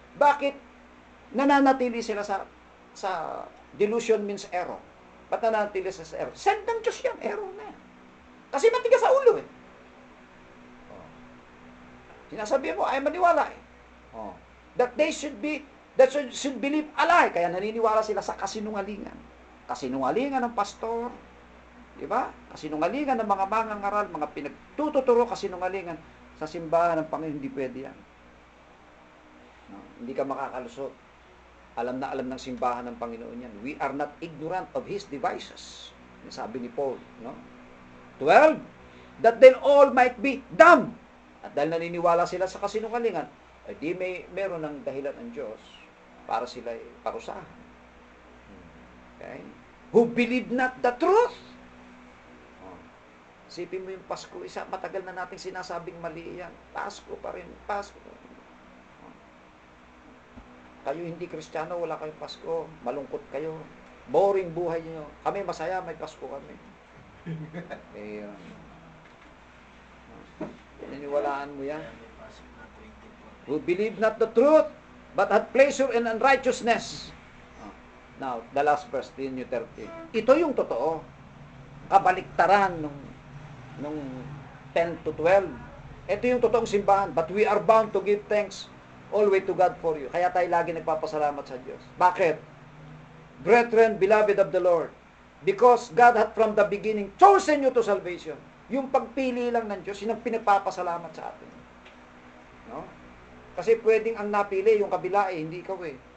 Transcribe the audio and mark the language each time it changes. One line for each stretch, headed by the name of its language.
Filipino: Bakit nananatili sila sa
English: delusion means error?
Filipino: Ba't nananatili sa error? Send ng Diyos yan, error na yan. Kasi matigas sa ulo eh. Sinasabi mo, ay maniwala eh.
English: That they should believe a lie.
Filipino: Kaya naniniwala sila sa kasinungalingan. Kasinungalingan ng pastor, di ba? Kasinungalingan ng mga mangangaral, mga pinagtututuro kasinungalingan sa simbahan ng Panginoon, hindi pwede yan. No? Hindi ka makakalusot. Alam na alam ng simbahan ng Panginoon yan.
English: We are not ignorant of His devices.
Filipino: Sabi ni Paul, no?
English: 12, that then all might be dumb.
Filipino: At dahil naniniwala sila sa kasinungalingan, ay di meron ng dahilan ng Diyos para sila parusahan.
English: Okay? Who believe not the truth.
Filipino: Isipin mo yung Pasko, matagal na nating sinasabing mali yan. Pasko pa rin, Pasko. Kayo hindi Kristiyano, wala kayong Pasko. Malungkot kayo. Boring buhay niyo. Kami masaya, may Pasko kami. Niniwalaan mo yan?
English: Who believe not the truth, but had pleasure in unrighteousness. Now, the last verse, New 13.
Filipino: Ito yung totoo. Kabaliktaran nung
English: 10 to 12.
Filipino: Ito yung totoong simbahan.
English: But we are bound to give thanks always to God for you.
Filipino: Kaya tayo lagi nagpapasalamat sa Diyos. Bakit?
English: Brethren, beloved of the Lord, because God had from the beginning chosen you to salvation.
Filipino: Yung pagpili lang ng Diyos, yun ang pinagpapasalamat sa atin. No? Kasi pwedeng ang napili, yung kabila hindi ikaw eh.